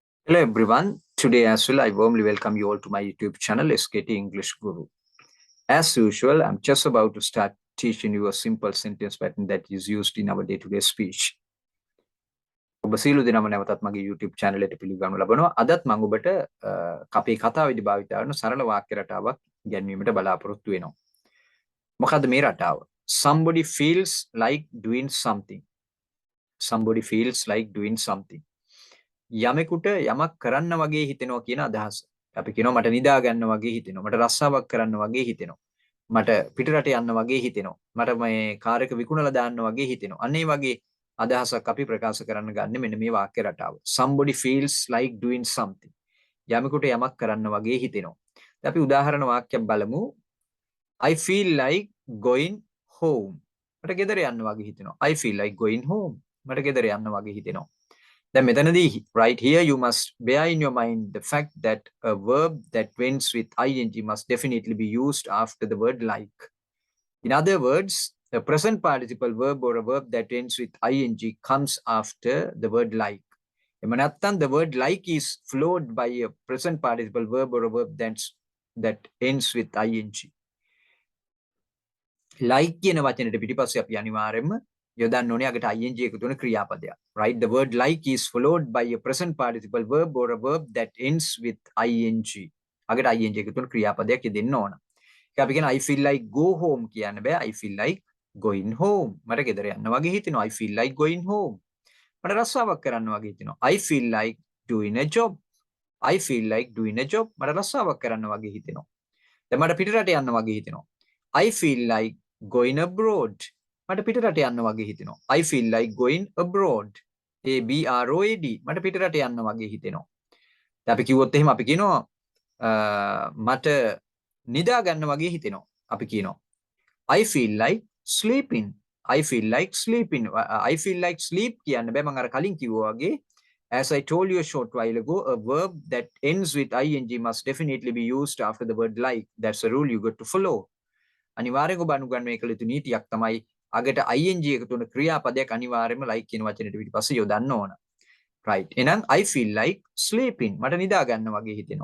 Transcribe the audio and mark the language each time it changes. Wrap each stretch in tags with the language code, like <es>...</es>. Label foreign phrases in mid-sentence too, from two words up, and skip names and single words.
<en>Hello everyone. Today as well, I warmly welcome you all to my YouTube channel, S.K.TISSERA English Guru. As usual, I'm just about to start teaching you a simple sentence pattern that is used in our day-to-day speech.</en> <si>ඔබ සියලු දෙනාම නැවතත් මගේ YouTube channel එකට පිළිගනු ලබනවා. අදත් මම ඔබට අපේ කතාවේදී භාවිත කරන සරල වාක්‍ය රටාවක් ගැන්වීමට බලාපොරොත්තු වෙනවා. මොකද්ද මේ රටාව?</si> <en>Somebody feels like doing something. Somebody feels like doing something.</en> <si>යමෙකුට යමක් කරන්න වගේ හිතෙනවා කියන අදහස. අපි කියනවා මට නිදා ගන්න වගේ හිතෙනවා. මට රස්සාවක් කරන්න වගේ හිතෙනවා. මට පිටරට යන්න වගේ හිතෙනවා. මට මේ කාර් එක විකුණලා දාන්න වගේ හිතෙනවා. අන්න ඒ වගේ අදහසක් අපි ප්‍රකාශ කරන්න ගන්න මෙන්න මේ වාක්‍ය රටාව.</si> <en>Somebody feels like doing something.</en> <si>යමෙකුට යමක් කරන්න වගේ හිතෙනවා. අපි උදාහරණ වාක්‍යයක් බලමු.</si> <en>I feel like going home.</en> <si>මට ගෙදර යන්න වගේ හිතෙනවා.</si> <en>I feel like going home.</en> <si>මට ගෙදර යන්න වගේ හිතෙනවා.</si> <en>Then මෙතනදී right here you must bear in your mind the fact that a verb that ends with ing must definitely be used after the word like. In other words, a present participle verb or a verb that ends with ing comes after the word like.</en> <si>එම නැත්නම්</si> <en>the word like is followed by a present participle verb or a verb that ends with ing.</en> <si>Like කියන වචනෙට පිටිපස්සේ අපි අනිවාර්යයෙන්ම යොදන්න ඕනේ අගට ing එකතු වෙන ක්‍රියාපදයක්.</si> <en>Right? The word like is followed by a present participle verb or a verb that ends with ing.</en> <si>අගට ing එකතු වෙන ක්‍රියාපදයක් යෙදෙන්න ඕන. ඒක අපි කියන</si> <en>I feel like go home</en> <si>කියන්න බෑ.</si> <en>I feel like going home.</en> <si>මට ගෙදර යන්න වගේ හිතෙනවා.</si> <en>I feel like going home.</en> <si>මට රස්සාවක් කරන්න වගේ හිතෙනවා.</si> <en>I feel like doing a job. I feel like doing a job.</en> <si>මට රස්සාවක් කරන්න වගේ හිතෙනවා. දැන් මට පිටරට යන්න වගේ හිතෙනවා.</si> <en>I feel like going abroad.</en> <si>මට පිටරට යන්න වගේ හිතෙනවා.</si> <en>I feel like going abroad. ABROAD.</en> <si>මට පිටරට යන්න වගේ හිතෙනවා. දැන් අපි කිව්වොත් එහෙම අපි කියනවා මට නිදා ගන්න වගේ හිතෙනවා. අපි කියනවා</si> <en>I feel like sleeping. I feel like sleeping. I feel like sleep</en> <si>කියන්න බෑ මම අර කලින් කිව්වා වගේ</si> <en>as I told you a short while ago a verb that ends with ing must definitely be used after the word like. That's a rule you got to follow.</en> <si>අනිවාර්යයෙන්ම ඔබ අනුගමනය කළ යුතු නීතියක් තමයි අගට ing එකතු වෙන ක්‍රියාපදයක් අනිවාර්යයෙන්ම like කියන වචනෙට පිටිපස්සේ යොදන්න ඕන.</si> <en>right. එහෙනම් I feel like sleeping.</en> <si>මට නිදා ගන්න වගේ හිතෙනවා.</si>